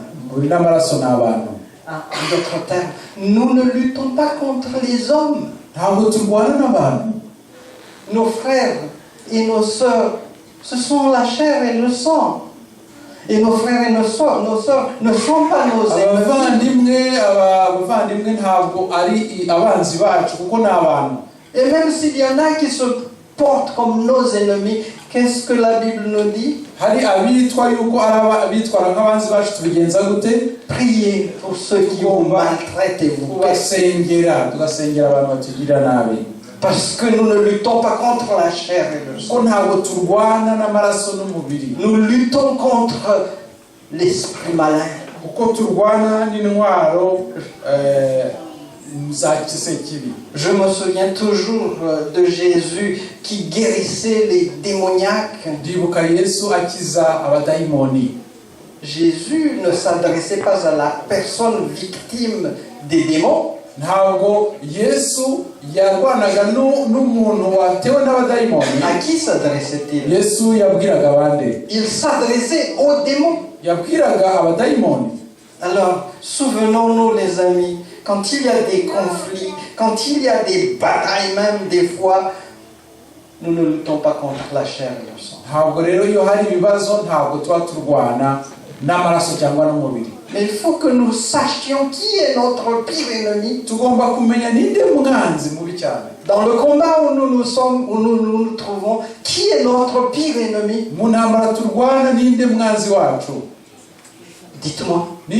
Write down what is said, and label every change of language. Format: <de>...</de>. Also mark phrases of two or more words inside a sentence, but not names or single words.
<fr>En d'autres termes, nous ne luttons pas contre les hommes. Nos frères et nos sœurs, ce sont la chair et le sang. Et nos frères et nos sœurs ne sont pas nos ennemis.</fr> <rw>abavandimwe ntabwo ari abanzi bacu kuko ni abantu.</rw> <fr>Et même s'il y en a qui se portent comme nos ennemis, qu'est-ce que la Bible nous dit?</fr> <rw>Hari abitwa yuko abitwara nk'abanzi bacu tubigenza gute?</rw> <fr>Priez pour ceux qui vous maltraitent et vous</fr> <rw>tugasengera abantu batugirira nabi.</rw> <fr>Parce que nous ne luttons pas contre la chair et le sang. Nous luttons contre l'esprit malin. Je me souviens toujours de Jésus qui guérissait les démoniaques. Jésus ne s'adressait pas à la personne victime des démons.</fr> <rw>Ntabwo Yesu yarwanaga n'umuntu watewe n'abadayimoni.</rw> <fr>À qui s'adressait-il?</fr> <rw>Yesu yabwiraga abandi.</rw> <fr>Il s'adressait aux démons.</fr> <rw>Yabwiraga abadayimoni.</rw> <fr>Alors, souvenons-nous les amis, quand il y a des conflits, quand il y a des batailles même des fois, nous ne luttons pas contre la chair et le sang.</fr> <rw>Ntabwo rero iyo hari ibibazo ntabwo tuba turwana n'amaraso cyangwa n'umubiri.</rw> <fr>Mais il faut que nous sachions qui est notre pire ennemi. Dans le combat où nous nous trouvons, qui est notre pire ennemi? Dites-moi.</fr>